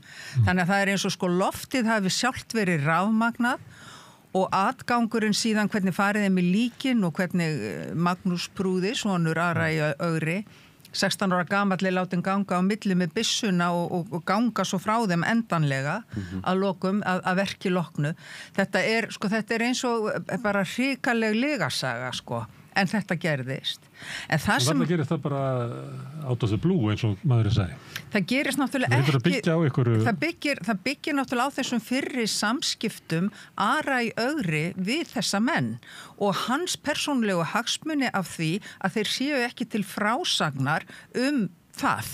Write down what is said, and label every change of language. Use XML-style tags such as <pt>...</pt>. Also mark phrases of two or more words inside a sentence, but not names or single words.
<is>Þannig að það er eins og sko loftið hafi sjálft verið rafmagnað og atgangurinn síðan hvernig farið þeim í líkin og hvernig Magnús Prúði, sonur Ara í Ögri, 16 ára gamalli látin ganga á milli með byssuna og ganga svo frá þeim endanlega að lokum, að verki loknu. Þetta er eins og bara hrikaleg legasaga sko, en þetta gerðist. En það sem... Þannig gerist það bara</is> <en>out of the blue</en> <is>eins og maður segi. Það gerist náttúrulega ekki... Það byggir náttúrulega á þessum fyrri samskiptum Ara í Ögri við þessa menn og hans persónulegu hagsmuni af því að þeir séu ekki til frásagnar það.</is>